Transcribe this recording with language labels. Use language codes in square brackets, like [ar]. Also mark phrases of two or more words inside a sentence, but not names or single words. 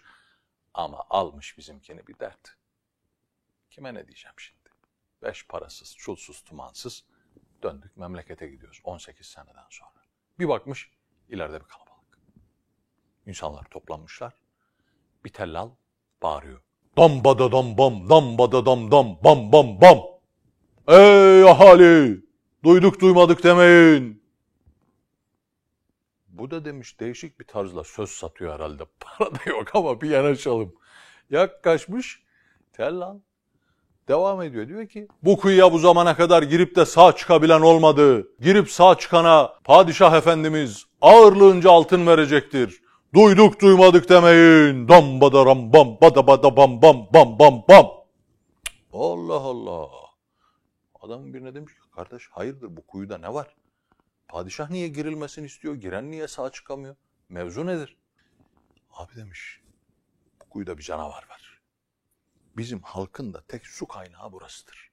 [tr] Ama almış bizimkini bir dert. Kime ne diyeceğim şimdi? 5 parasız, çulsuz, tumansız döndük memlekete gidiyoruz 18 seneden sonra. Bir bakmış ileride bir kalabalık. İnsanlar toplanmışlar. Bir tellal bağırıyor. Dambada dam bam, dambada dam dam bam bam bam. Ey ahali! Duyduk duymadık demeyin. Bu da demiş değişik bir tarzla söz satıyor herhalde. Para da yok ama bir yanaşalım. Yaklaşmış tellal. Devam ediyor. Diyor ki bu kuyuya bu zamana kadar girip de sağ çıkabilen olmadı. Girip sağ çıkana padişah efendimiz ağırlığınca altın verecektir. Duyduk duymadık demeyin. Dam bada ram bam bada bada bam bam bam bam bam. Allah Allah. Adamın birine demiş ki kardeş hayırdır bu kuyuda ne var? Padişah niye girilmesini istiyor? Giren niye sağ çıkamıyor? Mevzu nedir? Abi demiş bu kuyuda bir canavar var. Bizim halkın da tek su kaynağı burasıdır.